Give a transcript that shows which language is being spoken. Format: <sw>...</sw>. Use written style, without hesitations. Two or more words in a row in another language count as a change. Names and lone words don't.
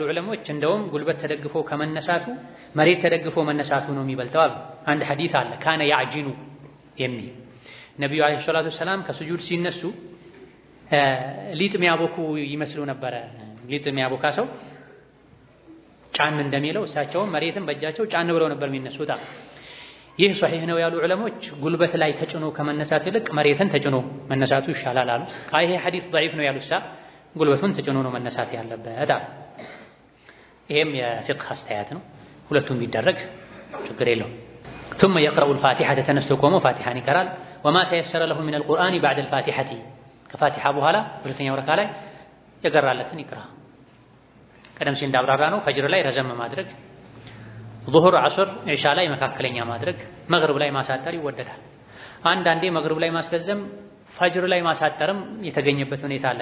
<am>ዑለሞች እንደውም ጉልበት ተደግፎ ከመነሳቱ መሬት ተደግፎ መነሳቱ ነው የሚበልጠው አሉ። አንድ ሐዲስ አለ</am> <ar>كان يعجن</ar> <am>የሚል ነቢዩ</am> <ar>عليه الصلاة والسلام</ar> <am>ከስጁድ ሲነሱ ሊጥ የሚያቦኩ ይመስሉ ነበረ። ሊጥ የሚያቦካ ሰው ጫን እንደሚለው እሳቸውም መሬትን በእጃቸው ጫን ብለው ነበር የሚነሱት። ይህ ሶሒህ ነው ያሉ ዑለሞች ጉልበት ላይ ተጭኖ ከመነሳት ይልቅ መሬትን ተጭኖ መነሳቱ ይሻላል አሉ። ይሄ ሐዲስ ضعيف ነው ያሉሳ ጉልበቱን ተጭኖ ነው መነሳት ያለበት። ይሄም የፊቅህ አስተያየት ነው። ሁለቱም ቢደረግ ችግር የለውም።</am> <ar>ثم يقرأ الفاتحة</ar> <am>ተነስቶ ቆሞ ፋቲሐን ይቀራል።</am> <ar>وما تيسر له من القرآن بعد الفاتحة</ar> <am>ከፋቲሐ በኋላ ሁለተኛው ረካ ላይ የቀራለትን ይቅራ። ቀደም ሲል እንዳብራራ ነው ፈጅር ላይ ረዘም ማድረግ፣ ዙሁር፣ ዐስር፣ ዒሻ ላይ መካከለኛ ማድረግ፣ መግሪብ ላይ ማሳጠር ይወደዳል። አንዳንዴ መግሪብ ላይ ማስረዘም ፈጅር ላይ ማሳጠርም የተገኘበት ሁኔታ አለ</am>